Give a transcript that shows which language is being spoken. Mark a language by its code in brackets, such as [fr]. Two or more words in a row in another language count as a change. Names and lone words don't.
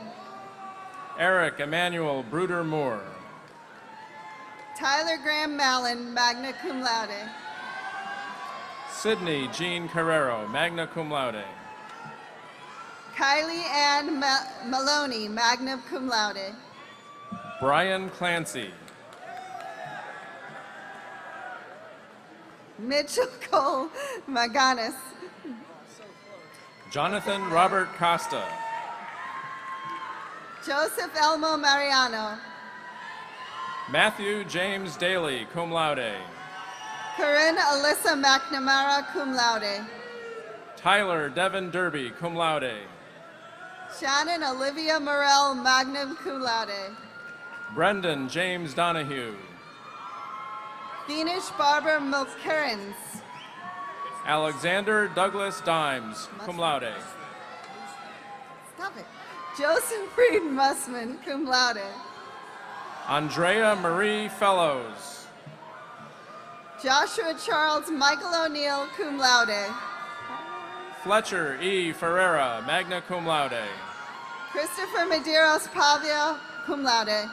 [en] Eric Emmanuel Bruder Moore. Tyler Graham Mallon, [la] magna cum laude. [en] Sydney Jean Carrero, [la] magna cum laude. [en] Kylie Ann Maloney, [la] magna cum laude. [en] Brian Clancy. Mitchell Cole Maganis. Jonathan Robert Costa. Joseph Elmo Mariano. Matthew James Daly, [la] cum laude. [en] Corinne Alyssa McNamara, [la] cum laude. [en] Tyler Devin Derby, [la] cum laude. [en] Shannon Olivia Morel, [la] magna cum laude. [en] Brendan James Donahue. Beanish Barbara Mulkerins. Alexander Douglas Dimes, [la] cum laude. [en] Stop it. Joseph Reed Mussman, [la] cum laude. [en] Andrea Marie Fellows. Joshua Charles Michael O'Neill, [la] cum laude. [en] Fletcher E. Ferreira, [la] magna cum laude. [en] Christopher Medeiros Pavia, [la] cum laude.